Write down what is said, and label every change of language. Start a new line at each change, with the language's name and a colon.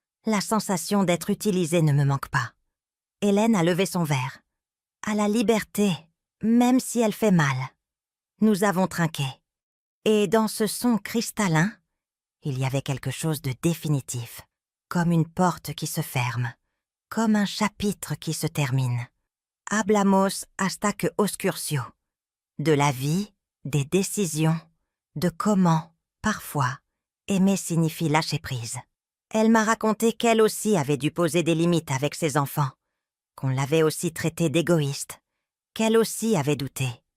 French: La sensation d'être utilisée ne me manque pas. Hélène a levé son verre. À la liberté, même si elle fait mal. Nous avons trinqué. Et dans ce son cristallin, il y avait quelque chose de définitif, comme une porte qui se ferme, comme un chapitre qui se termine.
Spanish: Hablamos hasta que oscurció.
French: De la vie, des décisions, de comment, parfois, aimer signifie lâcher prise. Elle m'a raconté qu'elle aussi avait dû poser des limites avec ses enfants, qu'on l'avait aussi traité d'égoïste, qu'elle aussi avait douté.